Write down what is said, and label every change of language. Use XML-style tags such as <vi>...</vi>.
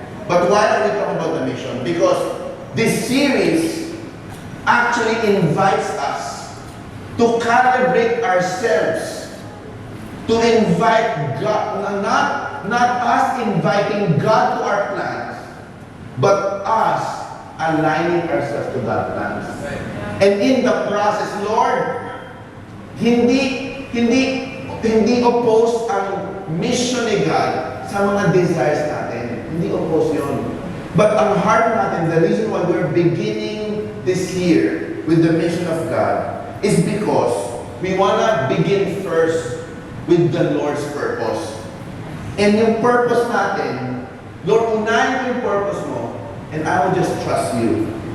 <en>But why are we talking about the mission? Because this series actually invites us to calibrate ourselves, to invite God, not us inviting God to our plans, but us aligning ourselves to God's plans. And in the process, Lord,</en> <tl>hindi oppose ang mission ni God sa mga desires natin. Hindi oppose yun.</tl> <en>But</en> <tl>ang heart natin,</tl> <en>the reason why we're beginning this year with the mission of God is because we wanna begin first with the Lord's purpose. And</en> <tl>yung purpose natin, Lord, unahin yung purpose mo,</tl> <en>and I will just trust you.</en>